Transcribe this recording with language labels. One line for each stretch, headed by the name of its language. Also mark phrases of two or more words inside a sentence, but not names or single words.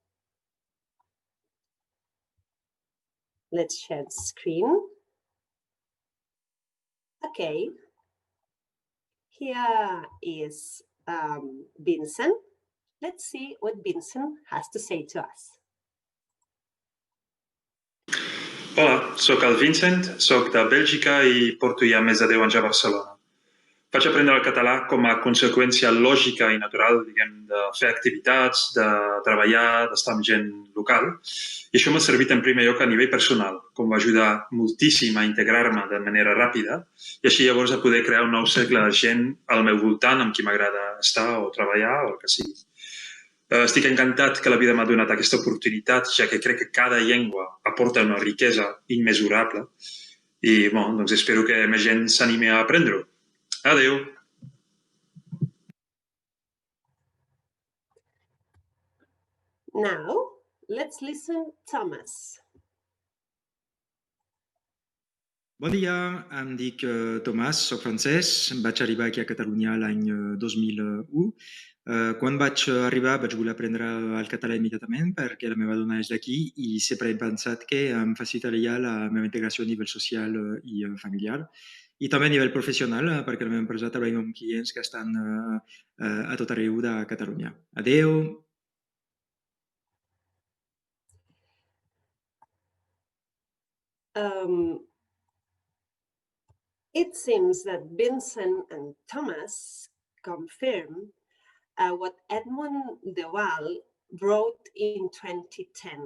English: Let's share the screen. Okay, here is Vincent. Let's see what Vincent has to say to us.
Catalan: Hola, soc el Vincent, soc de Bèlgica i porto ja més de 10 anys a Barcelona. Vaig aprendre el català com a conseqüència lògica i natural, diguem, de fer activitats, de treballar, d'estar amb gent local. I això m'ha servit en primer lloc a nivell personal, com va ajudar moltíssim a integrar-me de manera ràpida i així llavors a poder crear un nou cercle de gent al meu voltant amb qui m'agrada estar o treballar o el que sigui. Estic encantat que la vida m'ha donat aquesta oportunitat, ja que crec que cada llengua aporta una riquesa immesurable i doncs espero que més gent s'animi a aprendre-ho. Adéu!
English: Now, let's listen to Thomas.
Catalan: Bon dia, em dic Tomàs, soc francès, vaig arribar aquí a Catalunya l'any 2001. Quan vaig arribar vaig voler aprendre el català immediatament perquè la meva dona és d'aquí i sempre he pensat que em facilitaria la meva integració a nivell social i familiar i també a nivell professional perquè la meva empresa treballa amb clients que estan a tot arreu de Catalunya. Adéu!
English: It seems that Vincent and Thomas confirm what Edmund de Waal wrote in 2010.